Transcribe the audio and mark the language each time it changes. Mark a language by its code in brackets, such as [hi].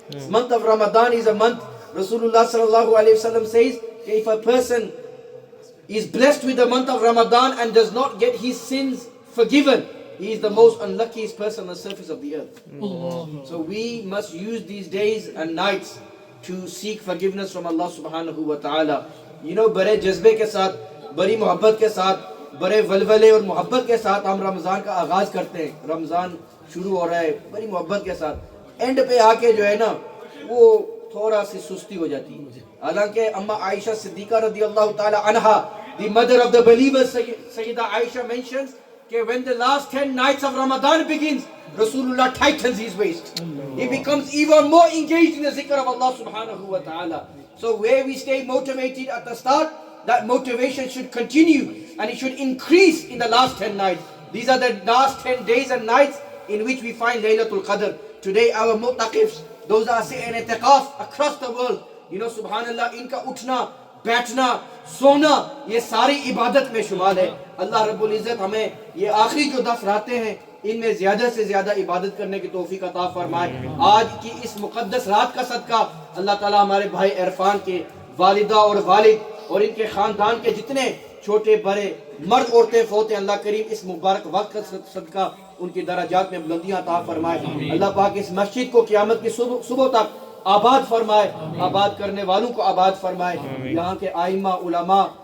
[en] This month of Ramadan is a month, Rasulullah sallallahu alayhi wa sallam says, if a person is blessed with the month of Ramadan and does not get his sins forgiven, he is the most unluckiest person on the surface of the earth. So we must use these days and nights to seek forgiveness from Allah subhanahu wa ta'ala. [ur] You know, بڑے جذبے کے ساتھ، بڑی محبت کے ساتھ، بڑے ولولے اور محبت کے ساتھ ہم رمضان کا آغاز کرتے ہیں۔ رمضان شروع ہو رہا ہے بڑی محبت کے ساتھ، اینڈ پہ آ کے جو ہے نا وہ تھوڑا سی سستی ہو جاتی ہے۔ حالانکہ اما عائشہ صدیقہ رضی اللہ تعالی عنہا, [en] the mother of the believers, Sayyidah Aisha mentions that when the last 10 nights of Ramadan begins, Rasulullah tightens his waist. He becomes even more engaged in the zikr of Allah subhanahu wa ta'ala. So where we stay motivated at the start, that motivation should continue and it should increase in the last 10 nights. These are the last 10 days and nights in which we find Laylatul Qadr. Today our mu'taqifs, those are saying i'tiqaf across the world, you know, [ur] subhanallah, inka uthna, بیٹھنا, سونا, یہ ساری عبادت میں شمال ہے. اللہ رب العزت ہمیں یہ آخری جو 10 راتیں ہیں ان میں زیادہ سے زیادہ عبادت کرنے کی توفیق عطا فرمائے۔ آج کی اس مقدس رات کا صدقہ اللہ تعالیٰ ہمارے بھائی عرفان کے والدہ اور والد اور ان کے خاندان کے جتنے چھوٹے بڑے مرد عورتیں فوت ہیں، اللہ کریم اس مبارک وقت کا صدقہ ان کی درجات میں بلندیاں عطا فرمائے۔ اللہ پاک اس مسجد کو قیامت کی صبح تک آباد فرمائے، آباد کرنے والوں کو آباد فرمائے، یہاں کے ائمہ علماء